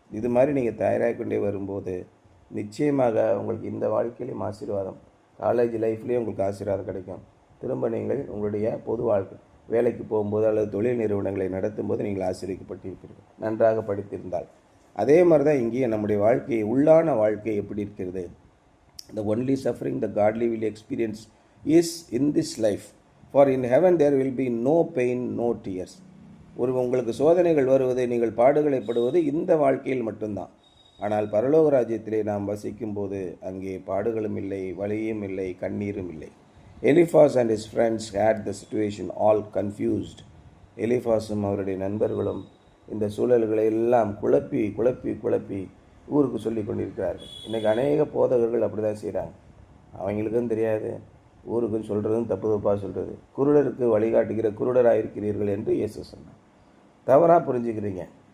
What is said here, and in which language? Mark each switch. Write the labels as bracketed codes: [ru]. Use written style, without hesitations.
[ta] இது மாதிரி நீங்கள் தயாராகி கொண்டே வரும்போது நிச்சயமாக உங்களுக்கு இந்த வாழ்க்கையிலையும் ஆசீர்வாதம், காலேஜ் லைஃப்லேயும் உங்களுக்கு ஆசீர்வாதம் கிடைக்கும். திரும்ப நீங்கள் உங்களுடைய பொது வாழ்க்கை வேலைக்கு போகும்போது அல்லது தொழில் நிறுவனங்களை நடத்தும் போது நீங்கள் ஆசீர்வதிக்கப்பட்டிருப்பீர்கள், நன்றாக படித்திருந்தால். அதே மாதிரி தான் இங்கேயும் நம்முடைய வாழ்க்கை, உள்ளான வாழ்க்கை எப்படி இருக்கிறது? [en] The only suffering the godly will experience is in this life, for in heaven there will be no pain, no tears. [ta] உங்களுக்கு சோதனைகள் வருவது, நீங்கள் பாடுகளை படுவது இந்த வாழ்க்கையில் மட்டும்தான். ஆனால் பரலோக ராஜ்யத்திலே நாம் வசிக்கும் போது அங்கே பாடுகளும் இல்லை, வலியும் இல்லை, கண்ணீரும் இல்லை. [en] Eliphaz and his friends had the situation all confused. [ta] எலிஃபாஸும் அவருடைய நண்பர்களும் இந்த சூழல்களை எல்லாம் குழப்பி குழப்பி குழப்பி ஊருக்கு சொல்லி கொண்டிருக்கிறார்கள். இன்றைக்கி அநேக போதகர்கள் அப்படி தான் செய்கிறாங்க. அவங்களுக்கும் தெரியாது, ஊருக்குன்னு சொல்கிறதும் தப்பு தப்பாக சொல்கிறது. குருடருக்கு வழிகாட்டுகிற குருடராக இருக்கிறீர்கள் என்று இயேசு சொன்னார். தவறாக புரிஞ்சுக்கிறீங்க.